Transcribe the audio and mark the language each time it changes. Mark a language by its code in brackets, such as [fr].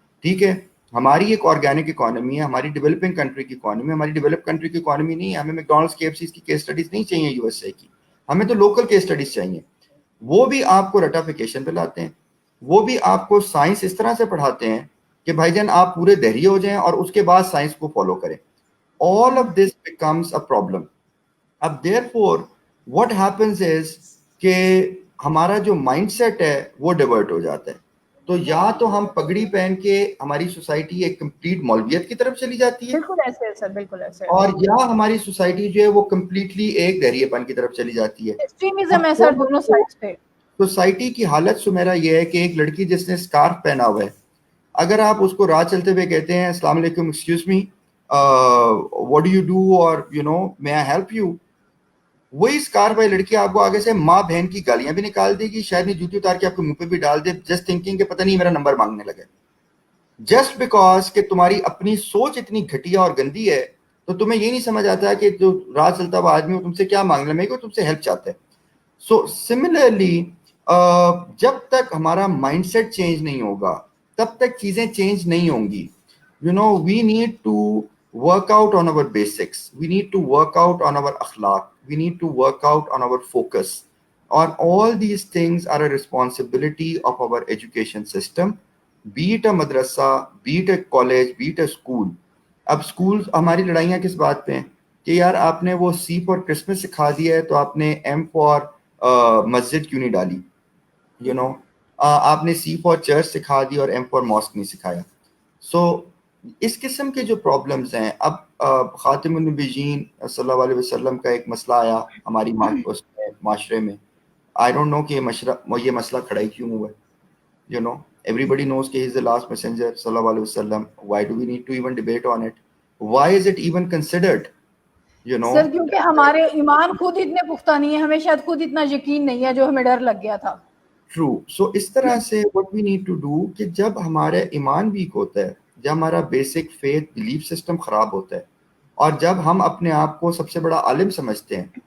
[ur] ٹھیک ہے, ہماری ایک آرگینک اکانومی ہے, ہماری ڈیولپنگ کنٹری کی اکانومی, ہماری ڈیولپ کنٹری کی اکانومی نہیں ہے. ہمیں میکڈونلڈس KFC کی کیس اسٹڈیز نہیں چاہیے یو ایس اے کی, ہمیں تو لوکل کیس اسٹڈیز چاہیے. وہ بھی آپ کو رٹافیکیشن پہ لاتے ہیں, وہ بھی آپ کو سائنس اس طرح سے پڑھاتے ہیں کہ بھائی جان آپ پورے دہری ہو جائیں اور اس کے بعد سائنس کو فالو کریں. [en] All of this becomes a problem. [ur] اب [en] therefore what happens is [ur] کہ ہمارا جو مائنڈ سیٹ ہے وہ ڈیورٹ ہو جاتا ہے. تو یا تو ہم پگڑی پہن کے ہماری سوسائٹی ایک کمپلیٹ مولویت کی طرف چلی جاتی ہے, بالکل ایسے ہے سر, بالکل ایسے ہے. اور یا ہماری سوسائٹی جو ہے وہ کمپلیٹلی ایک دہریے پن کی طرف چلی جاتی ہے. ایکسٹریمزم ہے سر دونوں سائڈس پہ. سوسائٹی کی حالت سمیرا یہ ہے کہ ایک لڑکی جس نے اسکارف پہنا ہوا ہے, اگر آپ اس کو راہ چلتے ہوئے کہتے ہیں السلام علیکم, excuse me, [en] what do you do, or you know may I help you, [ur] وہی اسکارف والی لڑکی آپ کو آگے سے ماں بہن کی گالیاں بھی نکال دے گی, شاید نہیں جوتی اتار کے آپ کے منہ پہ بھی ڈال دے, [en] just thinking [ur] کہ پتہ نہیں میرا نمبر مانگنے لگے, جسٹ بیکاز کہ تمہاری اپنی سوچ اتنی گھٹیا اور گندی ہے. تو تمہیں یہ نہیں سمجھ آتا کہ جو راہ چلتا ہوا آدمی ہو تم سے کیا مانگنا, میرے کو تم سے ہیلپ چاہتا ہے. سو سملرلی جب تک ہمارا مائنڈ سیٹ چینج نہیں ہوگا تب تک چیزیں چینج نہیں ہوں گی. [en] You know we need to work out on our basics, we need to work out on our akhlaq, we need to work out on our focus, and all these things are a responsibility of our education system, be it a madrasa, be it a college, be it a school. [ur] اب school ہماری لڑائیاں کس بات پہ ہیں کہ یار آپ نے وہ C فار کرسمس سکھا دیا ہے تو آپ نے M فار مسجد کیوں نہیں ڈالی, یو نو آپ نے C فار چرچ سکھا دی اور M فار ماسک نہیں سکھایا. سو اس قسم کے جو پرابلمز ہیں, اب خاتم النبیین صلی اللہ علیہ وسلم کا ایک مسئلہ آیا ہماری معاشرے میں. [en] I don't know [ur] کہ یہ مسئلہ کھڑا ہی کیوں ہوا ہے. [en] You know everybody knows کہ he is the last messenger صلی اللہ علیہ وسلم. Why do we need to even debate on it? Why is it even considered? You know, [ur] سر کیونکہ ہمارے ایمان خود اتنے پختہ نہیں ہے, ہمیں شاید خود اتنا یقین نہیں ہے جو ہمیں ڈر لگ گیا تھا. [en] true. [ur] So اس طرح سے [en] what we need to do [ur] کہ جب ہمارا ایمان ویک ہوتا ہے, جب ہمارا بیسک فیتھ بلیف سسٹم خراب ہوتا ہے, اور جب ہم اپنے آپ کو سب سے بڑا عالم سمجھتے ہیں.